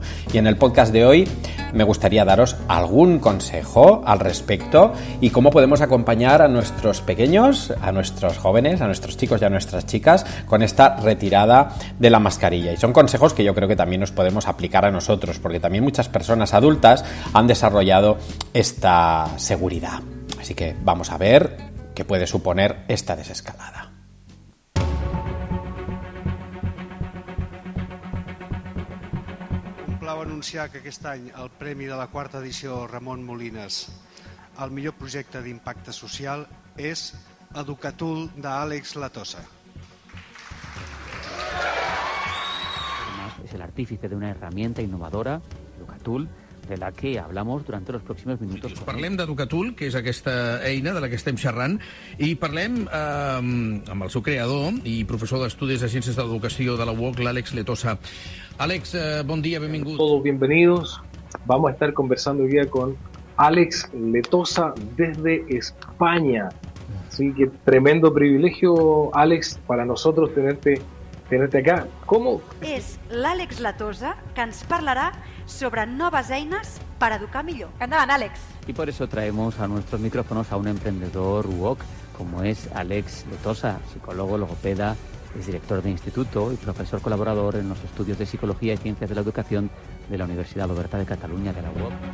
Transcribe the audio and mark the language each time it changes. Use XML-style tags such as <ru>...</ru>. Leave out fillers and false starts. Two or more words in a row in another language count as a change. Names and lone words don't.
<es>Y en el podcast de hoy me gustaría daros algún consejo al respecto y cómo podemos acompañar a nuestros pequeños, a nuestros jóvenes, a nuestros chicos y a nuestras chicas con esta retirada de la mascarilla. Y son consejos que yo creo que también nos podemos aplicar a nosotros, porque también muchas personas adultas han desarrollado esta seguridad. Así que vamos a ver qué puede suponer esta desescalada.</es> <ca>Va anunciar que aquest any el premi de la quarta edició Ramon Molines al millor projecte d'impacte social és Educatul d'Àlex Letosa.</ca> <es>Además, es el artífice de una herramienta innovadora, Educatul, de la que hablamos durante los próximos minutos.</es> <ca>Parlem d'Educatul, que és aquesta eina de la que estem xerrant, i parlem amb el seu creador i professor d'Estudis de Ciències de l'Educació de la UOC, l'Àlex Letosa. Àlex, bon dia, benvingut.</ca> <es>Todos bienvenidos. Vamos a estar conversando hoy día con Àlex Letosa desde España. Así que tremendo privilegio, Àlex, para nosotros tenerte acá. ¿Cómo?</es> <ca>És l'Àlex Letosa que ens parlarà sobre noves eines per educar millor. Endavant, Àlex.</ca> <es>Y por eso traemos a nuestros micrófonos a un emprendedor UOC, como es Àlex Letosa, psicólogo, logopeda, es director de instituto y profesor colaborador en los estudios de Psicología y Ciencias de la Educación de la Universidad Oberta de Cataluña, de la UOC.</es>